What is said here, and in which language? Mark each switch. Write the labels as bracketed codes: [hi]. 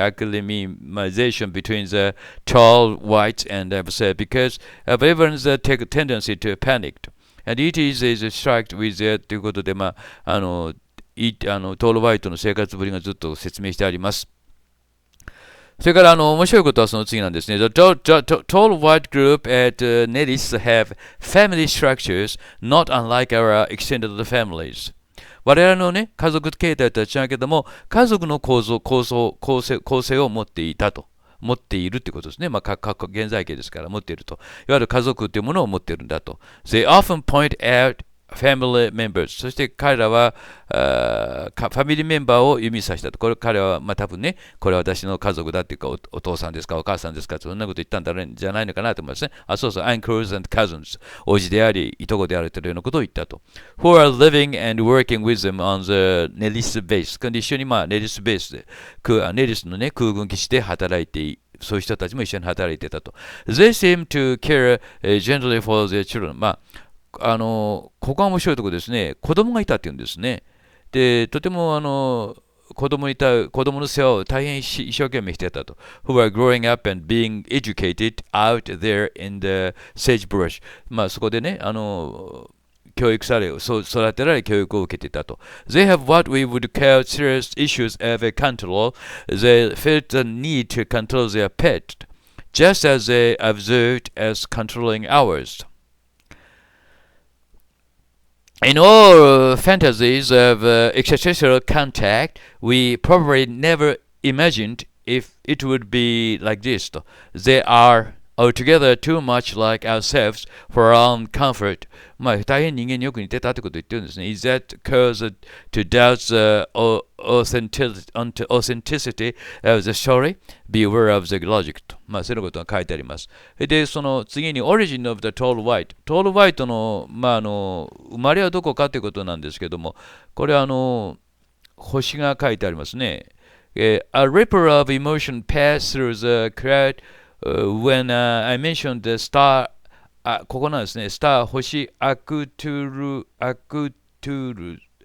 [en] acclimatization between the tall whites and because of everyone's tendency to panic. And it is struck with that [ja] ということで、トールホワイトの生活ぶりがずっと説明してあります。それから面白いことはその次なんですね。 [en] The tall white group at Nellis have family structures not unlike our extended families. [ja] 我々のね、家族形態とは違うけども、家族の構成を持っているってことですね。現在形ですから持っていると。いわゆる家族っていうものを持っているんだと。 [en] They often point out family members。 [ja] そして彼らはファミリーメンバーを指さしたと。彼は多分ね、これは私の家族だっていうか、お父さんですか、お母さんですか、そんなこと言ったんじゃないのかなと思いますね。そうそう、 [en] uncles and cousins。 [ja] おじであり、いとこであるというようなことを言ったと。 [en] Who are living and working with them on the Nellis base。 [ja] 一緒にネリスベースで、ネリスのね、空軍基地で働いてそういう人たちも一緒に働いていたと。 [en] They seem to care gently for their children。 [ja] ここが面白いところですね。子供がいたっていうんですね。で、とても子供の世話を大変一生懸命していたと。 [en] Who are growing up and being educated out there in the sagebrush。 [ja] そこでね、教育され、育てられ教育を受けていたと。 [en] They have what we would call serious issues of control. They felt the need to control their pet, just as they observed as controlling ours. In all fantasies of extraterrestrial contact, we probably never imagined if it would be like this. They are altogether too much like ourselves for our own comfort. [ja] まあ、大変人間によく似てたってことを言ってるんですね。 [en] Is that cause to doubt the authenticity of the story? Beware of the logic. と。 [ja] まあ、そういうことが書いてあります。で、その次に [en] Origin of the TallWhite。 [ja] TallWhite の、まあ、生まれはどこかということなんですけども、これは星が書いてありますね。 [en] A ripple of emotion passed through the crowd、when I mentioned the star、 [ja] ここなんですね。スター、星、アクトゥル、 [en] ARCTURUS。